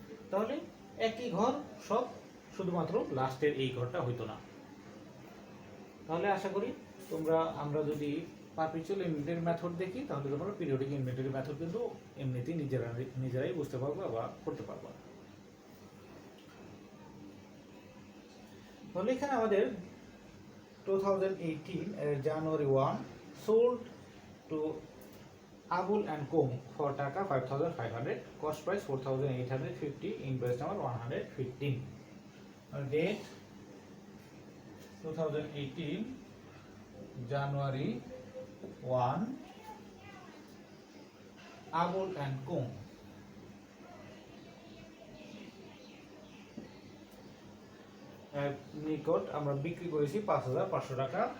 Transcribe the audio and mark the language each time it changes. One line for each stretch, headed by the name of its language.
Bangla: তাহলে একই ঘর সব, শুধুমাত্র লাস্টের এই ঘরটা হইতো না। তাহলে আশা করি আমরা যদি পারপিচুয়াল ইনভেন্টরি মেথড দেখি তাহলে তোমরা পিরিয়ডিক ইনভেন্টরি মেথড কিন্তু এমনিতেই নিজেরাই বুঝতে পারবা বা করতে পারবা। তাহলে এখানে আমাদের
English: 2018 January 1 sold to Abul and Com for taka 5,500, cost price 4,850, invoice number 115.
Bangla: Date 2018 January 1 Abul and Com নিকট আমরা বিক্রি করেছি 5,500 টাকা।